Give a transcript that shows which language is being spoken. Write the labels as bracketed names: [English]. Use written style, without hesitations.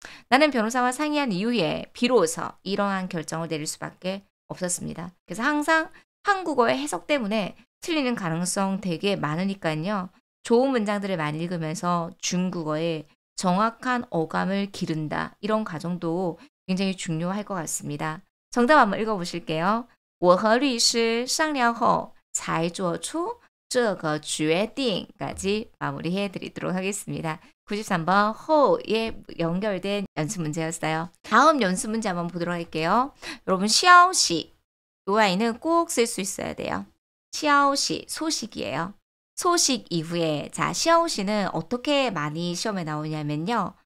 [Korean] 나는 변호사와 상의한 이후에 비로소 이러한 결정을 내릴 수밖에 없었습니다. 그래서 항상 한국어의 해석 때문에 틀리는 가능성 되게 많으니까요. 좋은 문장들을 많이 읽으면서 중국어의 정확한 어감을 기른다. 이런 과정도 굉장히 중요할 것 같습니다. 정답 한번 읽어보실게요. [Chinese] 我和律师商量后才做出这个决定. [Korean] 까지 마무리해 드리도록 하겠습니다. 93번 호에 연결된 연습 문제였어요. 다음 연습 문제 한번 보도록 할게요. 여러분 샤오시 이 아이는 꼭 쓸 수 있어야 돼요. 샤오시 소식이에요. 소식 이후에 자 샤오시는 어떻게 많이 시험에 나오냐면요.